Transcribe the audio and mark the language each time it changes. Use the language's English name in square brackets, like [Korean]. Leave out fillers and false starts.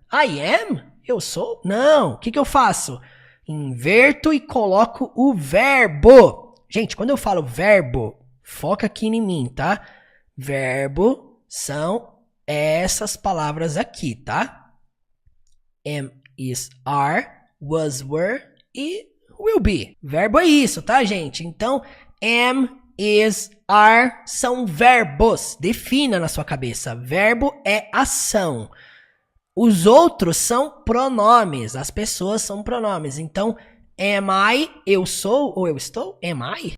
[English] I am? [Portuguese] Eu sou? Não. O que eu faço? Inverto e coloco o verbo. Gente, quando eu falo verbo, foca aqui em mim, tá? Verbo são essas palavras aqui, tá? [English] Am, is, are, was, were e will be. [Portuguese] Verbo é isso, tá, gente? Então, am, is, are são verbos. Defina na sua cabeça. Verbo é ação. Os outros são pronomes, as pessoas são pronomes. Então, am I, eu sou ou eu estou? [English] Am I?